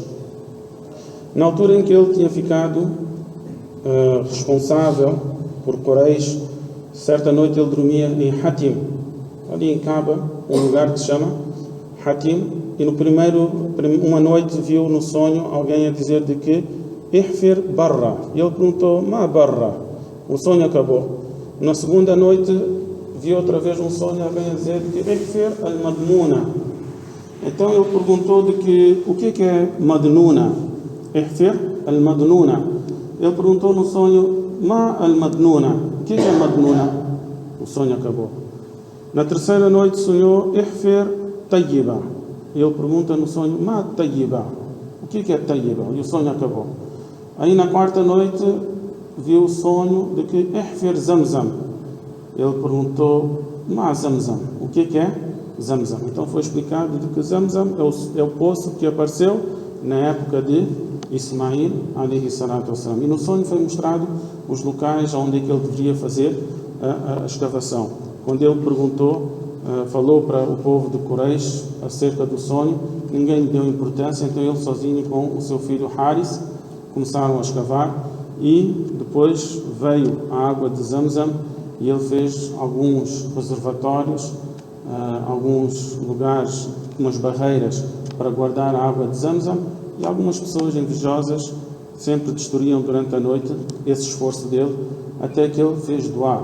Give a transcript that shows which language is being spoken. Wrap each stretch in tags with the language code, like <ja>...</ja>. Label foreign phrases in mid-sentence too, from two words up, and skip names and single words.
<pt>Na altura em que ele tinha ficado responsável por Quraysh, certa noite ele dormia em Hatim, ali em Kaaba, um lugar que se chama Hatim, e uma noite viu no sonho alguém a dizer de que</pt> <ar>احفر برة,</ar> <pt>e ele perguntou:</pt> <ar>ما برة?</ar> <pt>O sonho acabou. Na segunda noite viu outra vez um sonho, alguém a dizer de que</pt> <ar>احفر المضمونة.</ar> <pt>Então ele perguntou de que o que é Madnuna?</pt> <ar>احفر المضنونة.</ar> <pt>Ele perguntou no sonho:</pt> <ar>ما المضنونة?</ar> <pt>O que é Madnuna? O sonho acabou. Na terceira noite sonhou</pt> <ar>احفر طيبة.</ar> <pt>Ele pergunta no sonho:</pt> <ar>ما طيبة?</ar> <pt>O que é Tayyiba? E o sonho acabou. Aí na quarta noite viu o sonho de que</pt> <ar>احفر زمزم.</ar> <pt>Ele perguntou:</pt> <ar>ما زمزم?</ar> <pt>O que é Zamzam? Então foi explicado de que Zamzam é o poço que apareceu na época de Ismail</pt> <ar>عليه الصلاة والسلام.</ar> <pt>E no sonho foi mostrado os locais onde é que ele deveria fazer a escavação. Quando ele perguntou, falou para o povo de Quraysh acerca do sonho, ninguém lhe deu importância, então ele sozinho com o seu filho Haris começaram a escavar, e depois veio a água de Zamzam e ele fez alguns reservatórios, alguns lugares, umas barreiras para guardar a água de Zamzam, e algumas pessoas invejosas sempre destruíam durante a noite esse esforço dele, até que ele fez doá.</pt>